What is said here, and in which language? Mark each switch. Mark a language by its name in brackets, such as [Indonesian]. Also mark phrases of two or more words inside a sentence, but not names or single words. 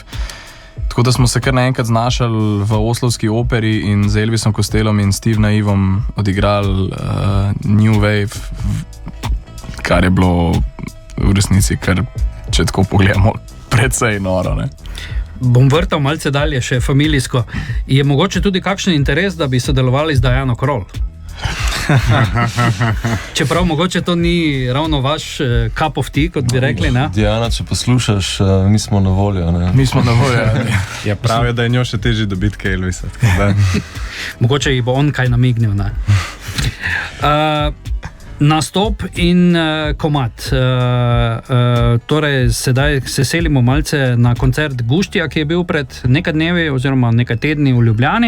[Slovenian] Tako da smo se kar naenkrat znašali v Oslovski operi in z Elvisom Costellom in Steve Naivom odigrali New Wave, kar je bilo v resnici, kar, če tako pogledamo, precej noro, ne. Bom vrtal malce dalje, še familijsko. Je mogoče tudi kakšen interes, da bi sodelovali z Diano Krall? Čeprav mogoče to ni ravno vaš [English] cup of tea, [Slovenian] kot bi rekli, ne? Diana, če poslušaš, mi smo na voljo, ne? Mi smo na voljo, ne. Ja, pravijo, da je njo še težje dobiti kaj Elvisa. Mogoče ji bo on kaj namignil, ne? Nastop in komad. Torej, sedaj se selimo malce na koncert Guštija, ki je bil pred nekaj dnevi oziroma nekaj tedni v Ljubljani.